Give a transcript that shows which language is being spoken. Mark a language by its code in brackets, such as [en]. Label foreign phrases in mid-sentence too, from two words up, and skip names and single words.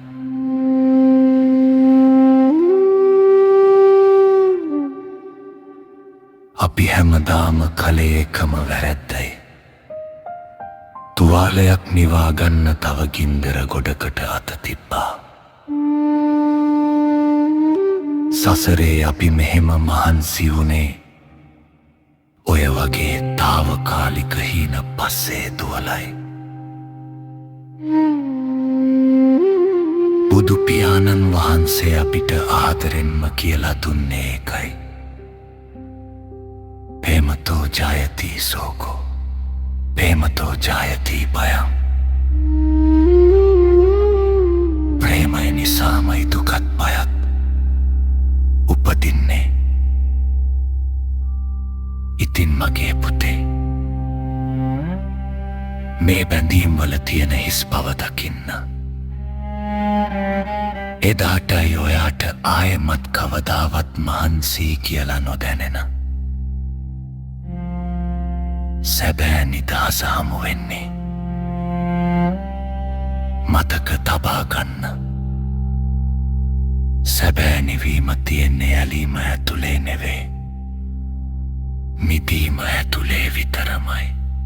[si] අපි හැමදාම කලේ එකම වැරැද්දයි තුවාලයක් නිවාගන්න තව ගින්දර ගොඩකට අත තිබ්බා සසරේ අපි මෙහෙම මහන්සි වුණේ ඔය වගේ තාවකාලික හීන පස්සේ දුවලයි බුදු පියාණන් වහන්සේ අපිට ආදරෙන්ම කියලා දුන්නේ ඒකයි [pi] प्रेमतो जायति शोको प्रेमतो जायति भयं [si] प्रेमය නිසාමයි දුකත් බයත් උපදින්නේ ඉතින් මගේ පුතේ මේ බැඳීම් වල තියෙන හිස් බව දකින්න එදාටයි ඔයාට ආයෙමත් කවදාවත් මහන්සි කියලා නොදැනෙන සැබෑ නිදහස හමු වෙන්නේ මතක තබා ගන්න සැබෑ නිවීම තියෙන්නේ ඇලීම ඇතුලේ නෙවේ මිදීම ඇතුලේ විතරමයි